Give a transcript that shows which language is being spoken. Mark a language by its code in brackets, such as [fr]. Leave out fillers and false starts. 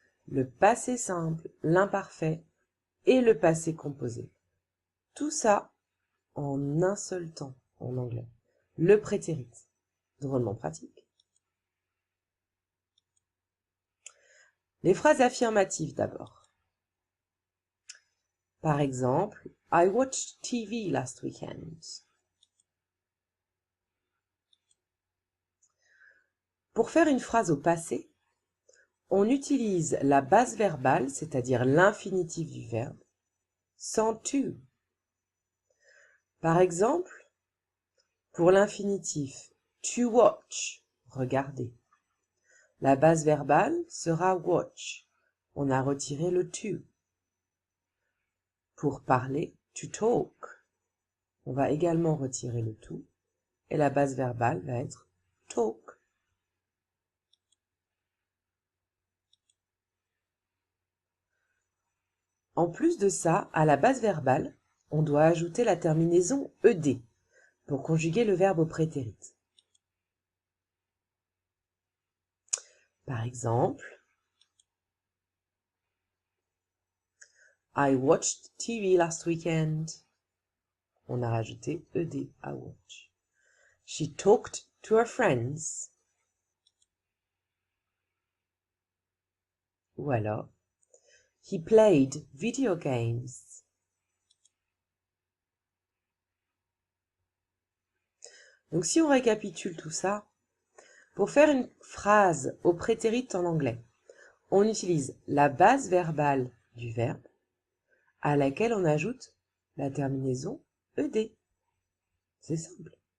[fr] Le passé simple, l'imparfait et le passé composé. Tout ça en un seul temps en anglais. Le prétérit. Drôlement pratique. Les phrases affirmatives d'abord. Par exemple, [en] I watched TV last weekend. [fr] Pour faire une phrase au passé, on utilise la base verbale, c'est-à-dire l'infinitif du verbe, sans to. Par exemple, pour l'infinitif to watch, regarder, la base verbale sera watch. On a retiré le to. Pour parler, to talk, on va également retirer le to et la base verbale va être talk. En plus de ça, à la base verbale, on doit ajouter la terminaison ed pour conjuguer le verbe au prétérit. Par exemple, [en] I watched TV last weekend. [fr] On a rajouté ed à watch. [en] She talked to her friends. [fr] Ou alors, [en] he played video games. [fr] Donc si on récapitule tout ça, pour faire une phrase au prétérit en anglais, on utilise la base verbale du verbe à laquelle on ajoute la terminaison ed. C'est simple.